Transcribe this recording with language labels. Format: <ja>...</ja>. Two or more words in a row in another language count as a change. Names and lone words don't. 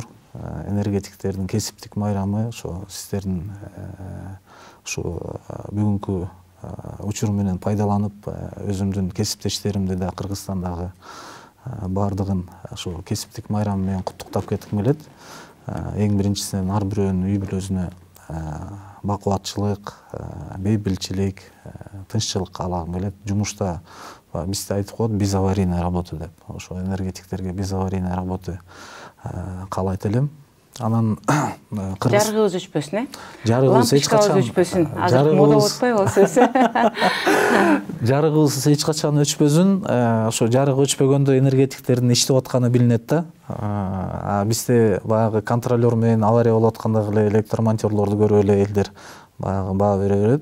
<ky>Энергетиктердин кесиптик майрамы, ошо сиздердин ушу бүгүнкү учур менен пайдаланып, өзүмдүн кесиптештеримди да Кыргызстандагы бардыгын ошо кесиптик майрам менен куттуктап кетким келет. Эң биринчисинен ар бирөөнүн үй бүлөсүнө бакубатчылык, бейбилчилик, тынччылык каалагым келет. Жумушта бизде айтып коет,</ky> <ru>без аварийной работы деп.</ru> <ky>Ошо энергетиктерге</ky> <ru>без аварийной работы</ru> <ky>каалайт элем. Анан жарыгыбыз өчпөсүн, жарыгыбыз эч качан өчпөсүн. Азыр мода болуп атпайбы ал сөз? Жарыгыбыз эч качан өчпөсүн. Ошо жарык өчпөгөндө энергетиктердин иштеп атканы билинет да. Бизде баягы контролер менен авария болуп аткандагы эле электромонтерлорду көрүп эле элдер баягы баа бере берет.</ky>